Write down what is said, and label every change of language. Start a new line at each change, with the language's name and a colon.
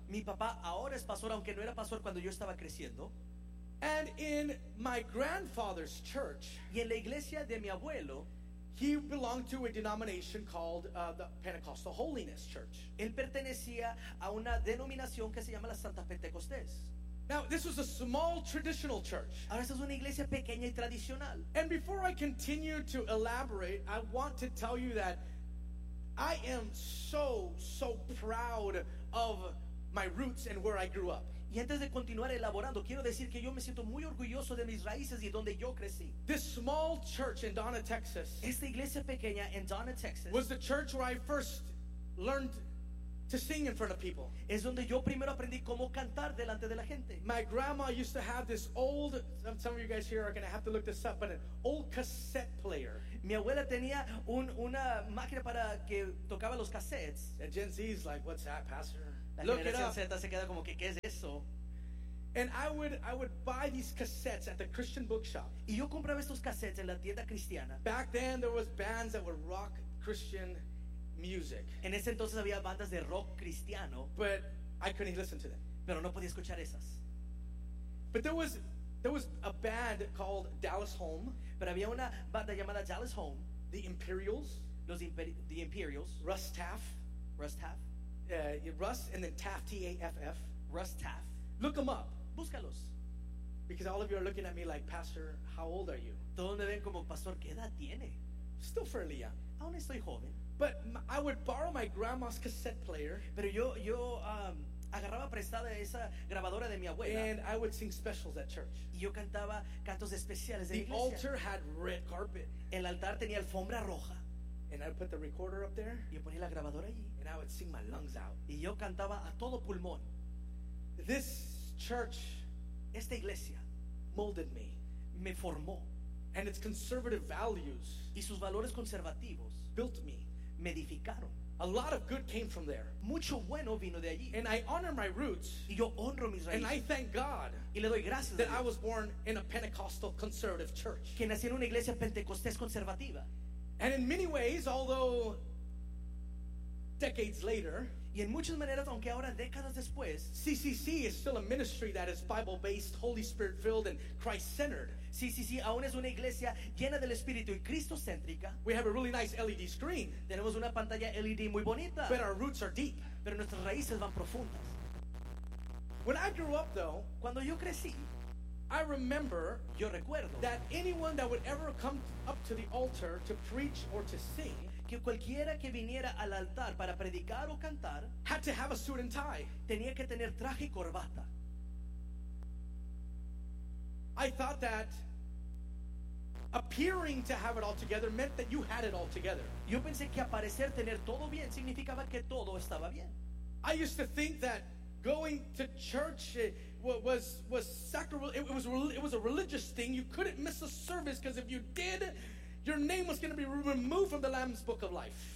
Spanish: Mi papá ahora es pastor, aunque no era pastor cuando yo estaba creciendo.
English: And in my grandfather's church,
Spanish: y en la iglesia de mi abuelo,
English: he belonged to a denomination called the Pentecostal Holiness Church.
Spanish: Él pertenecía a una denominación que se llama la Santa Pentecostés.
English: Now, this was a small traditional church.
Spanish: Ahora, esta es una iglesia pequeña y tradicional.
English: And before I continue to elaborate, I want to tell you that I am so, so proud of my roots and where I grew up.
Spanish: Y antes de continuar elaborando, quiero decir que yo me siento muy orgulloso de mis raíces y donde yo crecí.
English: This small church in Donna, Texas.
Spanish: Esta iglesia pequeña en Donna, Texas.
English: Was the church where I first learned to sing in front of people.
Spanish: Es donde yo primero aprendí cómo cantar delante de la gente.
English: My grandma used to have this old, some of you guys here are going to have to look this up, but an old cassette player.
Spanish: Mi abuela tenía una máquina para que tocaba los cassettes.
English: And Gen Z is like, what's that, pastor?
Spanish: La
English: look
Spanish: generación
English: it up.
Spanish: Z se queda como que, ¿qué es eso?
English: And I would buy these cassettes at the Christian bookshop.
Spanish: Y yo compraba estos cassettes en la tienda cristiana.
English: Back then there was bands that would rock Christian music.
Spanish: En ese entonces había bandas de rock cristiano.
English: But I couldn't listen to them.
Spanish: Pero no podía escuchar esas.
English: But there was a band called Dallas Home.
Spanish: Pero había una banda llamada Dallas Home.
English: The Imperials. The Imperials. Russ Taff. Russ Taff. Russ and then Taff, T-A-F-F. Russ Taff. Look them up.
Spanish: Búscalos.
English: Because all of you are looking at me like, Pastor, how old are you?
Spanish: Todos me ven como, Pastor, ¿qué edad tiene?
English: Still fairly young.
Spanish: Aún estoy joven.
English: But I would borrow my grandma's cassette player.
Spanish: Pero yo agarraba prestada esa grabadora de mi abuela.
English: And I would sing specials at church.
Spanish: Y yo cantaba cantos especiales de la iglesia.
English: The altar had red carpet.
Spanish: El altar tenía alfombra roja.
English: And I'd put the recorder up there.
Spanish: Y yo ponía la grabadora allí.
English: And I would sing my lungs out.
Spanish: Y yo cantaba a todo pulmón.
English: This church,
Spanish: esta iglesia,
English: molded me.
Spanish: Me formó.
English: And its conservative values,
Spanish: y sus valores conservativos,
English: built me.
Spanish: Me edificaron.
English: A lot of good came from there.
Spanish: Mucho bueno vino de allí.
English: And I honor my roots.
Spanish: Y yo honro mis raíces.
English: And I thank God
Spanish: y le doy gracias
English: that
Spanish: a Dios.
English: I was born in a Pentecostal conservative church.
Spanish: Que nací en una iglesia pentecostés conservativa.
English: And in many ways, although decades later,
Spanish: y en muchas maneras, aunque ahora décadas después,
English: CCC is still a ministry that is Bible-based, Holy Spirit-filled, and Christ-centered.
Spanish: CCC aún es una iglesia llena del Espíritu y Cristo-céntrica.
English: We have a really nice LED screen.
Spanish: Tenemos una pantalla LED muy bonita.
English: But our roots are deep.
Spanish: Pero nuestras raíces van profundas.
English: When I grew up, though,
Spanish: cuando yo crecí,
English: I remember
Spanish: yo recuerdo
English: that anyone that would ever come up to the altar to preach or to sing
Spanish: que cualquiera que viniera al altar para predicar o cantar
English: had to have a suit and tie.
Spanish: Tenía que tener traje y corbata.
English: I thought that appearing to have it all together meant that you had it all together.
Spanish: Yo pensé que aparecer tener todo bien significaba que todo estaba bien.
English: I used to think that going to church was sacral. It was a religious thing. You couldn't miss a service because if you did, your name was going to be removed from the Lamb's Book of Life.